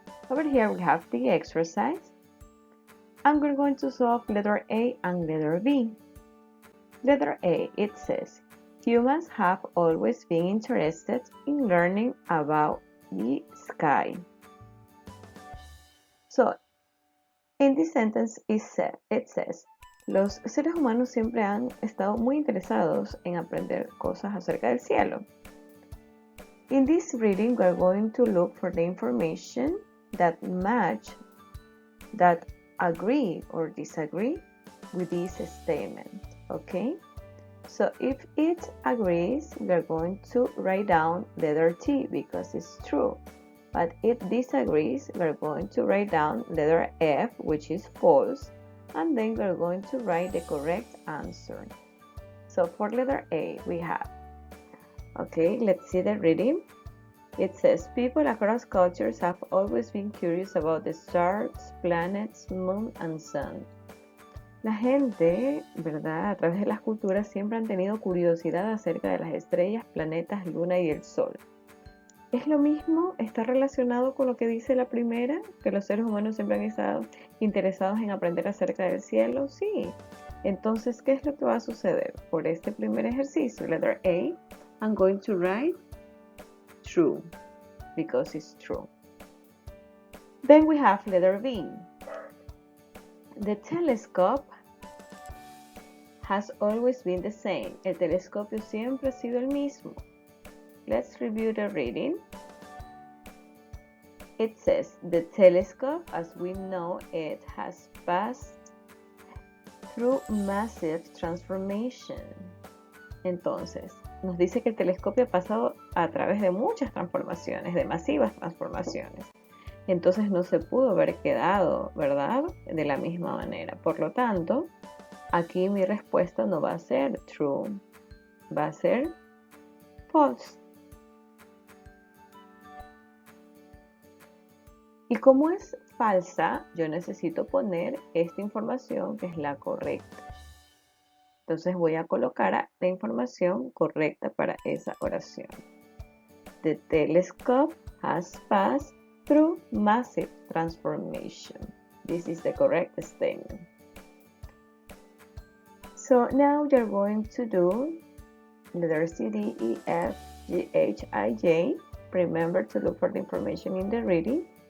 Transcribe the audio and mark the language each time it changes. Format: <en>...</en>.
<en>Over here we have the exercise, and we're going to solve letter A and letter B. Letter A, it says, humans have always been interested in learning about the sky. So, in this sentence it says,</en> <es>los seres humanos siempre han estado muy interesados en aprender cosas acerca del cielo.</es> <en>In this reading, we're going to look for the information that match, that agree or disagree with this statement, okay? So if it agrees, we're going to write down letter T because it's true. But if disagrees, we're going to write down letter F, which is false, and then we're going to write the correct answer. So for letter A, we have, okay, let's see the reading. It says, people across cultures have always been curious about the stars, planets, moon, and sun.</en> <es>La gente, ¿verdad? A través de las culturas siempre han tenido curiosidad acerca de las estrellas, planetas, luna y el sol. ¿Es lo mismo? ¿Está relacionado con lo que dice la primera? ¿Que los seres humanos siempre han estado interesados en aprender acerca del cielo? Sí. Entonces, ¿qué es lo que va a suceder? Por este primer ejercicio,</es> <en>letter A, I'm going to write true, because it's true. Then we have letter B. The telescope has always been the same. El telescopio siempre ha sido el mismo. Let's review the reading. It says, the telescope, as we know it, has passed through massive transformation.</en> <es>Entonces, nos dice que el telescopio ha pasado a través de muchas transformaciones, de masivas transformaciones. Entonces no se pudo haber quedado, ¿verdad? De la misma manera. Por lo tanto, aquí mi respuesta no va a ser true, va a ser false. Y como es falsa, yo necesito poner esta información que es la correcta. Entonces voy a colocar la información correcta para esa oración.</es> <en>The telescope has passed through massive transformation. This is the correct statement. So now you're going to do letter C, D, E, F, G, H, I, J. Remember to look for the information in the reading.</en>